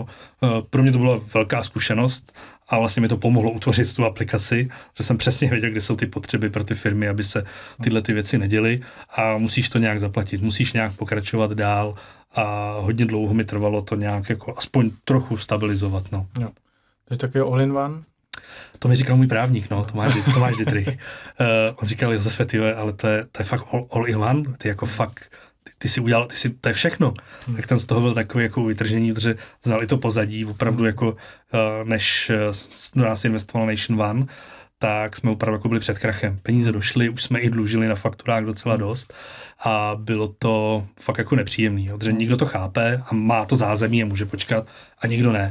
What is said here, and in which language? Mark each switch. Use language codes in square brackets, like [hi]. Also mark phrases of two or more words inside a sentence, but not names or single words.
[cs] Pro mě to byla velká zkušenost a vlastně mi to pomohlo utvořit tu aplikaci, že jsem přesně věděl, kde jsou ty potřeby pro ty firmy, aby se tyhle ty věci neděly, a musíš to nějak zaplatit, musíš nějak pokračovat dál, a hodně dlouho mi trvalo to nějak jako aspoň trochu stabilizovat. No. Jo. To je takový [en] all-in-one? [cs] To mi říkal můj právník, no, Tomáš Dittrich. On říkal, Josefe, tyhle, ale to je fakt [en] all in one, [cs] ty jako fakt, ty si udělal, to je všechno. Tak ten z toho byl takový jako vytržení, protože znal i to pozadí, opravdu jako, než do nás investoval Nation One, tak jsme opravdu jako byli před krachem. Peníze došly, už jsme i dlužili na fakturách docela dost, a bylo to fakt jako nepříjemný, jo, protože nikdo to chápe a má to zázemí a může počkat, a nikdo ne.